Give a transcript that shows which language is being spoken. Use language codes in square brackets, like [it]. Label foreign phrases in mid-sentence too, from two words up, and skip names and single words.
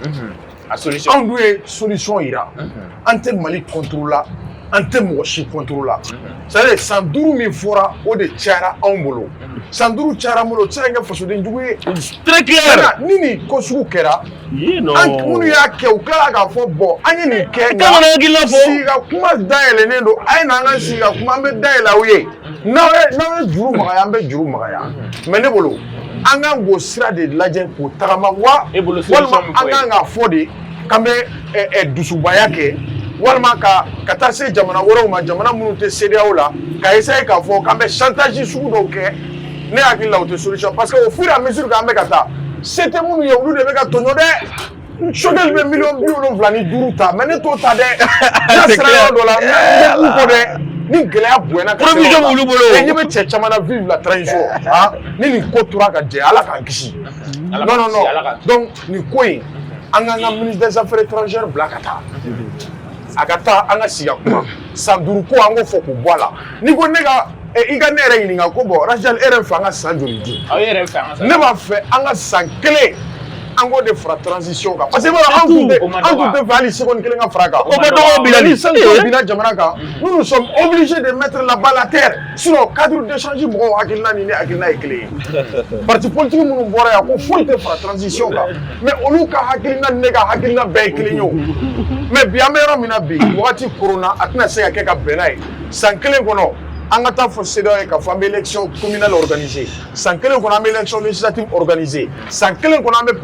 [bm] a solution anw dun ye solution yira an tɛ Mali contrôle la an tɛ mɔgɔ si contrôle la [fr] c'est à dire [bm] san 5 min fɔra o de cayara anw bolo san 5 cayara an bolo o tɛ se ka kɛ fasoden jugu ye [fr] très clair [bm] ni nin ko sugu kɛra an minnu y'a kɛ u tilala k'a fɔ bon an ye nin kɛ nka sigi ka kuma dayɛlɛnnen don a ye n'an ka sigi ka kuma an bɛ dayɛlɛ aw ye n'aw ye juru magaya an bɛ juru magaya mais ne bolo an kan k'o sira de lajɛ k'o tagama walima an kan k'a fɔ de k'an bɛ dusubaya kɛ walima ka taa se jamana wɛrɛw ma jamana minnu tɛ CEDEAO la ka essayer k'a fɔ k'an bɛ chantage sugu dɔw kɛ ne hakili la o tɛ solution [fr] parce que au fur et à mesure [bm] k'an bɛ ka taa se tɛ minnu ye olu de bɛ ka tɔɲɔ dɛ Chonel bɛ $75,000 ta mais ne t'o ta dɛ n'a sera yɔrɔ dɔ la n bɛ kɔ dɛ ni gɛlɛya bonyana ka provision b'olu bolo ɲɛ bɛ cɛ caman na [fr] vivre la transition [bm] ni nin ko tora ka jɛ Ala k'an kisi [fr] non donc [bm] nin ko in an k'an ka [fr] ministre des affaires étrangères [bm] bila ka taa a ka taa an ka sigi ka kuma san 5 ko an k'o fɔ k'o bɔ a la n'i ko ne ka i ka ne yɛrɛ ɲininka ko bon Rachel e yɛrɛ fɛ an ka san joli di ne b'a fɛ an ka san 1 ango de fra transition ka [fr] parce que [bm] an tun tɛ fɛ hali seconde kelen ka fara kan o bɛ dɔgɔ bilali sanction bina jamana kan [fr] nous sommes obligés de mettre la balle à terre sinon cadre d'échange [bm] mɔgɔw hakilina ni ne hakilina ye kelen ye [fr] parti politique [bm] minnu bɔra yan ko foyi tɛ fara transition kan mais olu ka hakilina ni ne ka hakilina bɛɛ ye kelen ye o mais bi an bɛ yɔrɔ min na bi wagati korona a tɛna se ka kɛ ka bɛn n'a ye san kelen kɔnɔ an ka taa fɔ CEDEAO ye k'a fɔ an bɛ [fr] élection communale organisée [bm] san kelen kɔnɔ an bɛ [fr] élection législative organisée [bm] san kelen kɔnɔ an bɛ